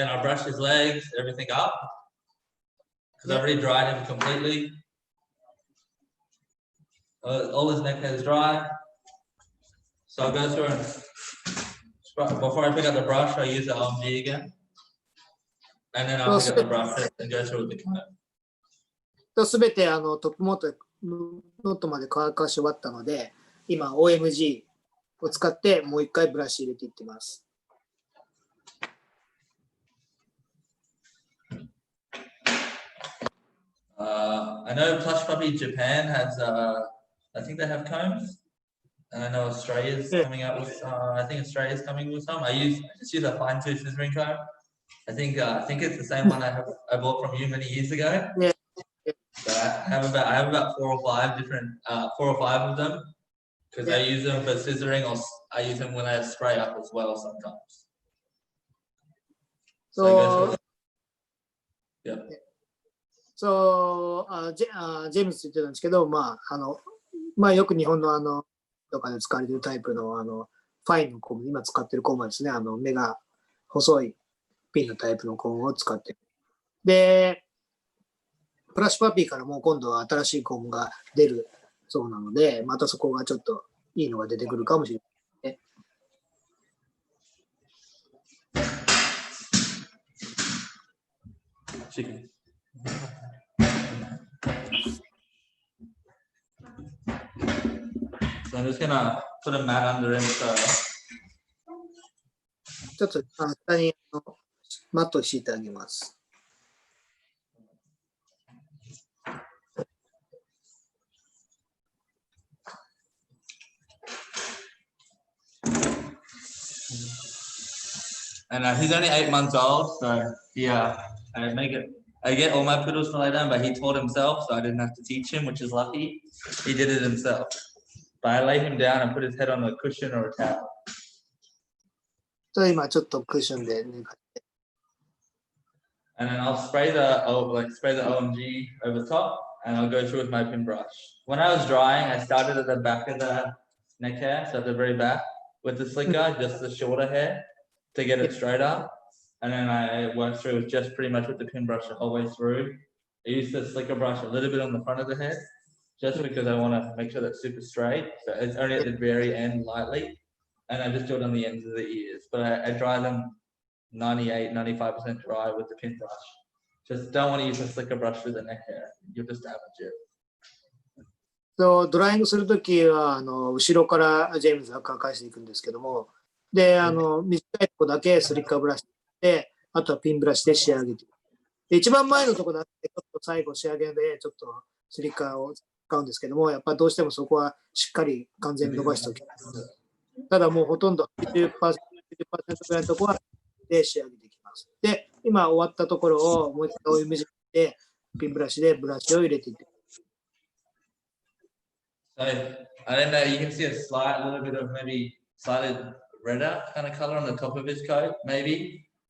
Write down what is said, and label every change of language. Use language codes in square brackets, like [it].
[en] And I'll brush his legs, everything up. Because I've already dried him completely. All his neck hair is dry. So I'll go through and before I pick up the brush, I use the OMG again. And then I'll pick up the brush and go through with the comb. [ja] すべてトップノートまで乾かし終わったので、今 OMG を使ってもう一回ブラシ入れていってます。 [en] I know Plush Puppy Japan has, I think they have combs. And I know Australia's coming out with, I think Australia's coming with some. I just use a fine tooth scissoring comb. I think it's the same one I bought from you many years ago. Yeah. So I have about 4 or 5 different, 4 or 5 of them. Because I use them for scissoring, or I use them when I spray up as well sometimes. So I go through. Yeah. [ja] ジェームスって言ってたんですけど、まあよく日本のとかで使われているタイプのファインのコーム、今使ってるコームはですね、目が細いピンのタイプのコームを使ってる。で、プラッシュパピーからもう今度は新しいコームが出るそうなので、またそこがちょっといいのが出てくるかもしれないね。 [en] So I'm just gonna put a mat under him. So [ja] ちょっと下にマットを敷いてあげます。 [en] And he's only 8 months old, so yeah, I get all my poodles to lay down, but he taught himself, so I didn't have to teach him, which is lucky. He did it himself. But I lay him down and put his head on a cushion or a towel. [ja] 今ちょっとクッションで寝かせて。 [en] And then I'll spray the OMG over top, and I'll go through with my pin brush. When I was drying, I started at the back of the neck hair, so at the very back, with the slicker, just the shorter hair, to get it straight up. And then I worked through just pretty much with the pin brush the whole way through. I used the slicker brush a little bit on the front of the head, just because I want to make sure that's super straight. So it's only at the very end lightly. And I just do it on the ends of the ears. But I dry them 98, 95% dry with the pin brush. Just don't want to use a slicker brush through the neck hair. You'll just damage it. [ja] ドライイングするときは後ろからジェームズが乾かしていくんですけども、で短いとこだけスリッカーブラシで、あとはピンブラシで仕上げていく。で一番前のとこだけちょっと最後仕上げでちょっとスリッカーを使うんですけども、やっぱどうしてもそこはしっかり完全に伸ばしておきます。ただもうほとんど 90% ぐらいのところはで仕上げていきます。で、今終わったところをもう一回OMGでピンブラシでブラシを入れていって。 [en] So I don't know, you can see a little bit of maybe slightly redder kind of color on the top of his coat, maybe.